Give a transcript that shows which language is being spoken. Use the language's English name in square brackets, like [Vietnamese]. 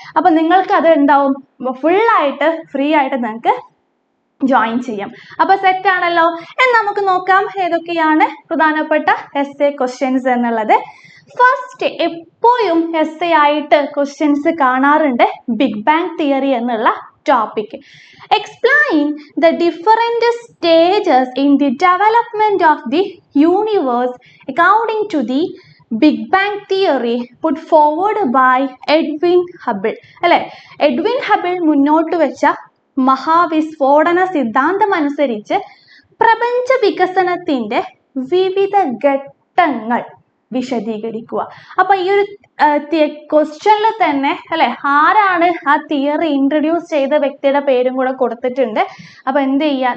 [Malayalam] അപ്പൊ നിങ്ങൾക്ക് അത് ഉണ്ടാവും, ഫുള്ളായിട്ട് ഫ്രീ ആയിട്ട് നിങ്ങൾക്ക് ജോയിൻ ചെയ്യാം. അപ്പൊ സെറ്റ് ആണല്ലോ? നമുക്ക് നോക്കാം ഏതൊക്കെയാണ് പ്രധാനപ്പെട്ട എസ്സേ ക്വസ്റ്റ്യൻസ് എന്നുള്ളത്. ഫസ്റ്റ്, എപ്പോഴും എസ്സേ ആയിട്ട് ക്വസ്റ്റ്യൻസ് കാണാറുണ്ട് ബിഗ് ബാങ് തിയറി എന്നുള്ള topic. [English] Explain the different stages in the development of the universe according to the Big Bang theory put forward by Edwin Hubble. [Malayalam] അല്ലെ? എഡ്വിൻ ഹബിൾ മുന്നോട്ട് വെച്ച മഹാവിസ്ഫോടന സിദ്ധാന്തം അനുസരിച്ച് പ്രപഞ്ച വികസനത്തിന്റെ വിവിധ ഘട്ടങ്ങൾ വിശദീകരിക്കുക. അപ്പൊ ഈ ഒരു ക്വസ്റ്റ്യനിൽ തന്നെ അല്ലെ, ആരാണ് ആ തിയറി ഇൻട്രൊഡ്യൂസ് ചെയ്ത വ്യക്തിയുടെ പേരും കൂടെ കൊടുത്തിട്ടുണ്ട്. അപ്പൊ എന്ത് ചെയ്യുക?